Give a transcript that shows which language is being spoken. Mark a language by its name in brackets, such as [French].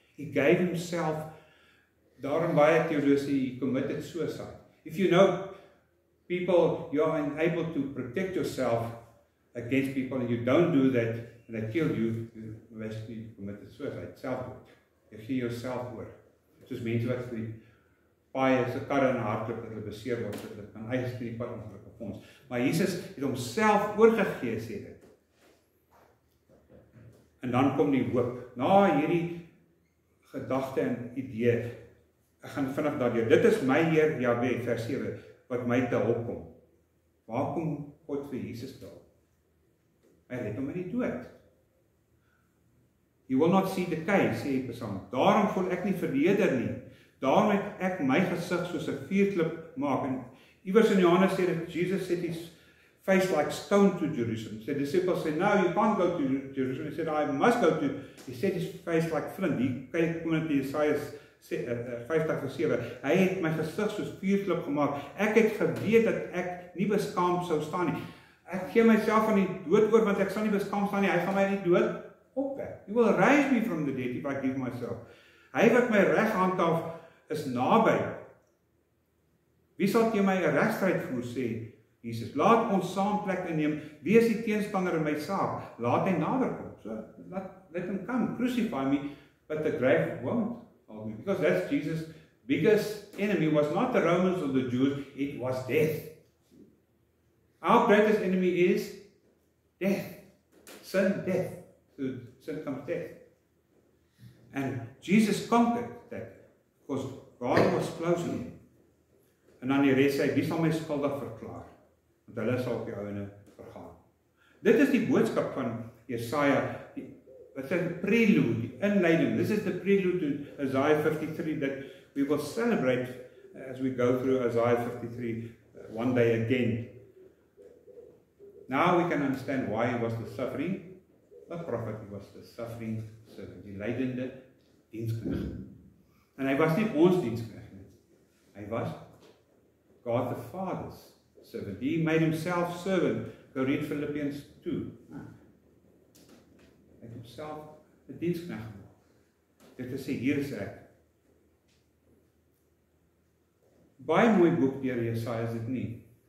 [English] He gave himself. [Afrikaans] Daarom baie teologie, [English] he committed suicide. If you know people, you are unable to protect yourself against people, and you don't do that, and they kill you, you basically committed suicide, selfmoord. [Afrikaans] Jy gee jouself oor. Soos mense wat vir die paai se karre in 'n hardloop dat hulle beseer word, dat hulle kan eis vir die pad ongelukkige fonds. Maar Jesus het homself oorgegee, sê dit. En dan kom die hoop. Na hierdie gedagte en idee, ek gaan vinnig daardeur. Dit is my Heer Jahwe, vers 7, wat my te hulp kom. Waar kom God vir Jesus te hulp? Hy red hom in die dood. [English] You will not see decay, [Afrikaans] sê Psalm. Daarom voel ek nie verleder nie. Daarom het ek my gesig soos 'n vuurklip maak. En iewers in Johannes sê dat Jesus [English] set his face like stone to Jerusalem. The disciples said, no, you can't go to Jerusalem. He said, I must go to. He set his face like flint. [Afrikaans] Hier kyk kom net Jesaja 50:7. Hy het my gesig soos vuurklip gemaak. Ek het geweet dat ek nie beskaamd sou staan nie. Ek gee myself aan die dood oor, want ek sal nie beskaamd staan nie. Hy gaan my in die dood opwek. [English] He will raise me from the dead if I give myself. [Afrikaans] Hy wat my reg handhaaf is naby. Wie sal teen my 'n regstryd voer, sê Jesus. Laat ons saam plek inneem. Wie is die teenstander in my saak? Laat hy nader kom. [English] So, let him come, crucify me, but the grave won't hold me. Because that's Jesus' biggest enemy was not the Romans or the Jews, it was death. Our greatest enemy is death. Sin, death. So sin comes death. And Jesus conquered that because God was close to him. [Afrikaans] En dan die res sê, wie sal my skuldig verklaar? Want hulle sal op die ouene vergaan. Dit is die boodskap van Jesaja, wat sê die prelude, die inleiding. [English] This is the prelude to Isaiah 53 that we will celebrate as we go through Isaiah 53 one day again. Now we can understand why he was the suffering, the prophet, he was the suffering servant, [Afrikaans] die lydende diensknegt. En hy was nie ons diensknegt nie. Hy was [English] God the Father's servant. He made himself servant. Go read Philippians 2. [Afrikaans] Hy het homself 'n diensknegt gemaak. Dit is sê, hier is ek. Baie mooi boek deur Jesaja is dit nie.